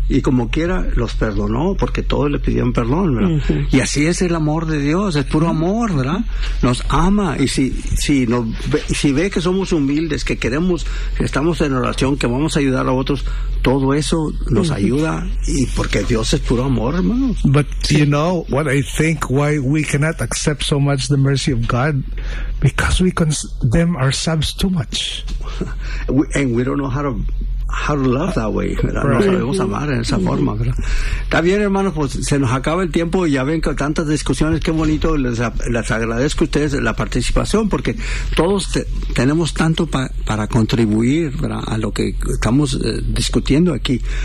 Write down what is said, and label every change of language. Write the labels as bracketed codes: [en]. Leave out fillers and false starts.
[es] Y como quiera, los perdonó porque todos le pidieron perdón, ¿verdad? Y así es el amor de Dios, es puro amor, ¿verdad? Nos ama. Y si ve que somos humildes, que queremos, que estamos en oración, que vamos a ayudar a otros, todo eso nos ayuda. Y porque Dios es puro amor, hermano. [en] But you know what I think, why we cannot accept so much the mercy of God? Because we condemn ourselves too much. And we don't know how to love that way. [es] No sabemos amar en esa forma, ¿verdad? Está bien, hermanos, pues se nos acaba el tiempo. Ya ven que tantas discusiones, qué bonito. Les agradezco a ustedes la participación, porque todos tenemos tanto para contribuir, ¿verdad?, a lo que estamos discutiendo aquí.